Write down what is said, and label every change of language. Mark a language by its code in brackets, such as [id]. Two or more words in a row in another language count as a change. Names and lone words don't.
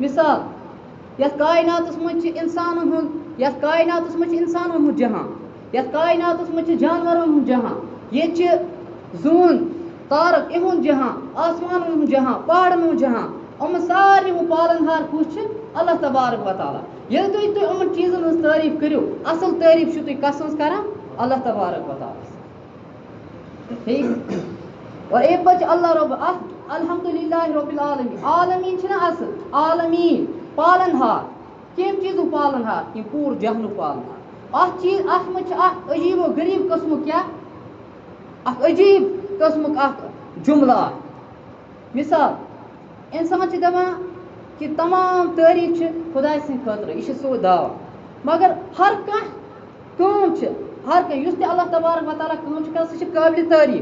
[ks] مثال، یتھ کائناتس منٛز چھِ انسانن ہُنٛد جہان، یتھ کائناتس منٛز چھِ جانورن ہُنٛد جہان، ییٚتہِ چھِ زوٗن تارک یِہُنٛد جہان، آسمانن ہُنٛد جہان، پہاڑن ہُنٛد جہان. یِمن سارنٕے ہُنٛد پالن ہار کُس چھِ؟ اللہ تبارک و تعالیٰ. ییٚلہِ تُہۍ یِمن چیٖزن ہٕنٛز تعریٖف کٔرِو، اصل تعریٖف چھِو تُہۍ کس سٕنٛز کران؟ اللہ تبارک و تعالیٰ. ٹھیک، اور اَمہِ پتہٕ چھِ اللہ رب [ar] الحمدللہ رب العالمین. [ks] عالمین چھنا اصل عالمین پالن ہار کم چیزو پالن ہار یم پور جہنو پالن ہار. ات چیز ات مجھ اخ عجیب و غریب قسمک کیا اخ عجیب قسمک اخ جملہ. مثال انسان چھ دپان کہ تمام تعریف خدائے سٕنٛدِ خٲطرٕ یہ سو دعویٰ مگر ہر کانٛہہ کٲم چھ ہر کانٛہہ یُس تہِ اللہ تبارک و تعالیٰ کٲم چھ کران سُہ چھ قٲبلِ تعریف.